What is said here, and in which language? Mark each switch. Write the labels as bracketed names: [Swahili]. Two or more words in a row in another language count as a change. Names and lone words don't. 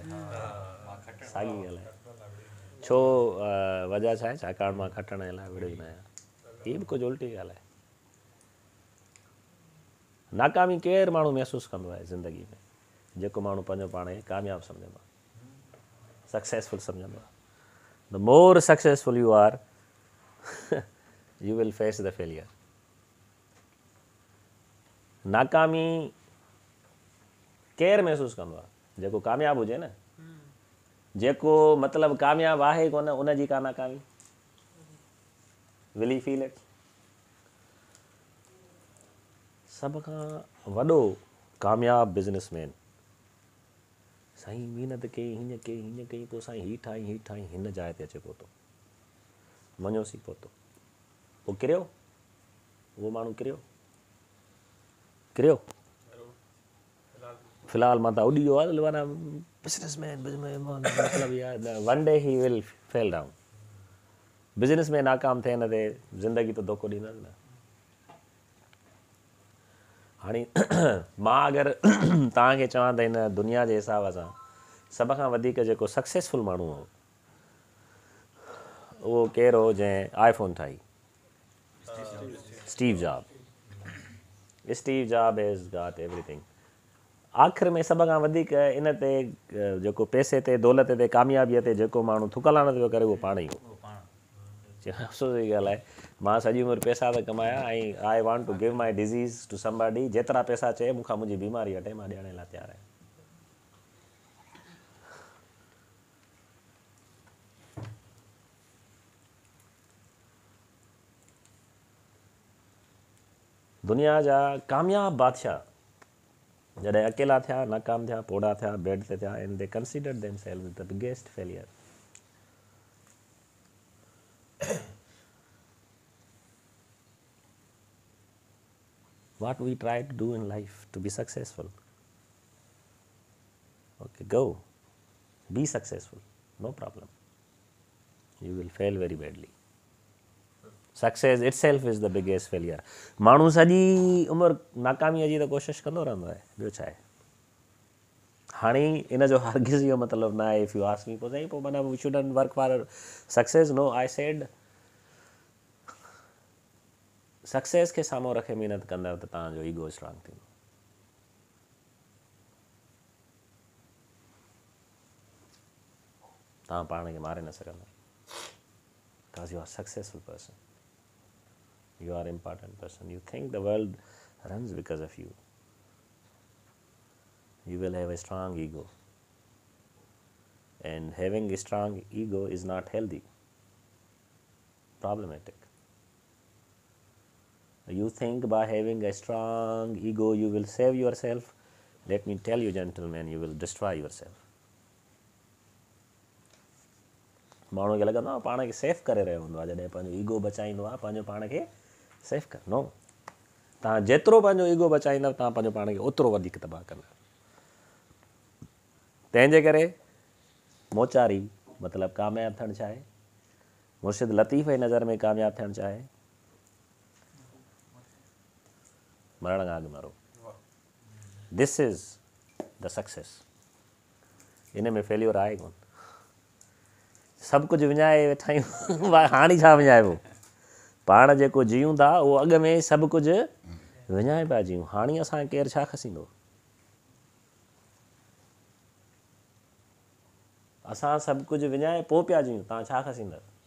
[Sindhi] साॻी ॻाल्हि आहे। छो वजह छा आहे? छाकाणि मां खटण जे लाइ विड़ो ई न आहियां। हीअ बि कुझु उल्टी ॻाल्हि आहे। नाकामी केरु माण्हू महसूसु कंदो आहे ज़िंदगी में? जेको माण्हू पंहिंजो पाण खे कामयाबु सम्झंदो आहे, सक्सेसफुल सम्झंदो आहे। [English] the more successful you are you will face the failure. [Sindhi] नाकामी केरु महसूसु कंदो आहे? जेको कामयाबु हुजे न। जेको मतिलबु कामयाबु आहे कोन उनजी का नाकामी। [English] will he feel it? [Sindhi] सभ खां वॾो कामयाबु बिज़नेसमैन साईं महिनत कई, हीअं कई, हीअं कई, पोइ साईं हीअ ठाही, हिन जाइ ते अचे पहुतो, मञोसीं पहुतो, पोइ किरियो, उहो माण्हू किरियो। फ़िलहालु मां त उॾी वियो आहे, माना बिज़नेसमैन मतिलबु इहा [English] one day he will fall down. [Sindhi] बिज़नेस में नाकाम थिए न थिए, ज़िंदगी त धोखो ॾींदसि न। हाणे मां अगरि तव्हांखे चवां त हिन दुनिया जे हिसाब सां सभ खां वधीक जेको सक्सेसफुल माण्हू हो उहो केरु हो जंहिं आईफोन ठाही? [English] Steve Job. Steve Job has got everything. [Sindhi] आख़िर में सभ खां वधीक इन ते जेको पैसे ते, दौलत ते, कामयाबीअ ते जेको माण्हू थुकलाण थो करे उहो पाण ई हो। अफ़सोस जी ॻाल्हि आहे, मां सॼी उमिरि पैसा त कमाया ऐं [English] I want to give my disease to somebody. [Sindhi] जेतिरा पैसा चए मूंखां मुंहिंजी बीमारी वठे, मां ॾियण लाइ तयारु आहियां। दुनिया जा कामयाबु बादशाह जॾहिं अकेला थिया, नाकाम थिया, पोड़ा थिया, बेड ते थिया, [English] and they considered themselves the biggest failure. What we try to do in life to be successful. Okay, go. Be successful. No problem. You will fail very badly. Success itself is the biggest failure. [Sindhi] माण्हू सॼी उमिरि नाकामीअ जी त कोशिशि कंदो रहंदो आहे, ॿियो छा आहे? हाणे इन जो हरगिज़ इहो मतिलबु न आहे, [English] if you ask me, [Sindhi] पोइ साईं पोइ माना [English] we shouldn't work for success. no, I said [Sindhi] सक्सेस खे साम्हूं रखे महिनत कंदव त तव्हांजो [English] ego strong [Sindhi] थींदो। तव्हां पाण खे मारे न सघंदा, [English] because you are successful person, you are important person, you think the world runs because of you, you will have a strong ego, and having a strong ego is not healthy, problematic. You think by having a strong ego you will save yourself. Let me tell you, gentlemen, you will destroy yourself. [Sindhi] माण्हू खे लॻंदो आहे पाण खे सेफ करे रहियो हूंदो आहे, जॾहिं पंहिंजो ईगो बचाईंदो आहे, पंहिंजो पाण खे सेफ कर। नो, तव्हां जेतिरो पंहिंजो ईगो बचाईंदव तव्हां पंहिंजो पाण खे ओतिरो वधीक तबाह कंदव। तंहिंजे करे मोचारी मतिलबु कामयाबु थियणु चाहे, मुर्शिद लतीफ़ जी नज़र में कामयाबु थियणु चाहे, मरण खां अॻु मरो। [English] this is the success. [Sindhi] इन में फेल्योर आहे कोन। सभु कुझु विञाए वेठा आहियूं, हाणे छा विञाइबो? पाण जेको जियूं था उहो अॻु में सभु कुझु विञाए पिया जियूं, हाणे असांखे केरु छा खसींदो? असां सभु कुझु विञाए पोइ पिया जियूं, तव्हां छा खसींदव?